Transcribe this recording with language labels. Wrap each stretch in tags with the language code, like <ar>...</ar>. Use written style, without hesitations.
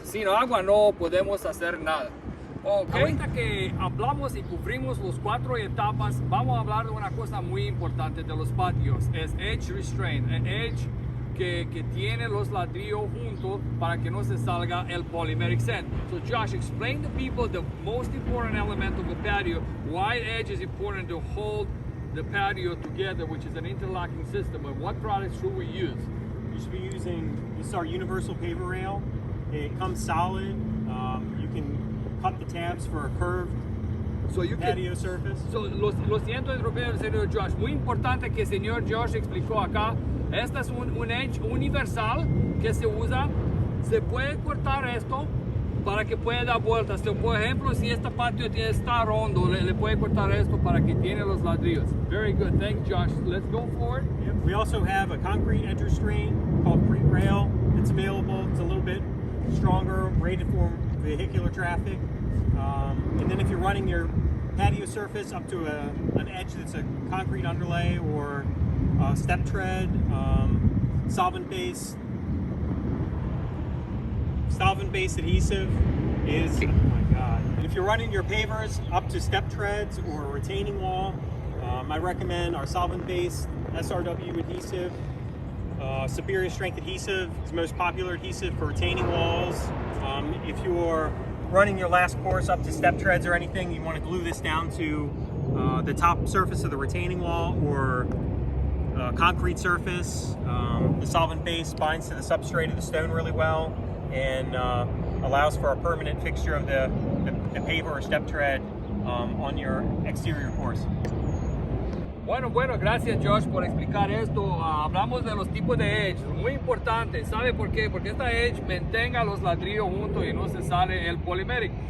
<es>Sin agua no podemos hacer nada. Okay. Ahorita que hablamos y cubrimos las 4 etapas, vamos a hablar de una cosa muy importante de los patios. Es edge restraint, el edge que tiene los ladrillos juntos para que no se salga el Polymeric SAND.</es> <en>So Josh, explain to people the most important element of the patio, why edge is important to hold the patio together, which is an interlocking system, and what products should we use? You should be using, this is our universal paver rail. It comes solid. You can cut the tabs for a curved patio surface.</en> <es>So, lo siento interrumpir el señor Josh. Muy importante que el señor Josh explicó acá. Este es un edge universal que se usa. Se puede cortar esto para que pueda dar vueltas. Por ejemplo, si este patio está rondo, le puede cortar esto para que tiene los ladrillos.</es> <en>Very good. Thanks, Josh. Let's go forward. Yep. We also have a concrete edge restraint called Pre Rail. It's available. It's a little bit stronger, rated for vehicular traffic. And then if you're running your patio surface up to an edge that's a concrete underlay or step tread, solvent-based adhesive is, oh my God. And if you're running your pavers up to step treads or a retaining wall, I recommend our solvent-based SRW adhesive. Superior strength adhesive is the most popular adhesive for retaining walls. If you're running your last course up to step treads or anything, you want to glue this down to the top surface of the retaining wall or concrete surface. The solvent base binds to the substrate of the stone really well and allows for a permanent fixture of the paver or step tread on your exterior course.</en> <es>Bueno, gracias Josh por explicar esto. Hablamos de los tipos de edge, muy importante. ¿Sabe por qué? Porque esta edge mantenga los ladrillos juntos y no se sale el Polymeric.</es>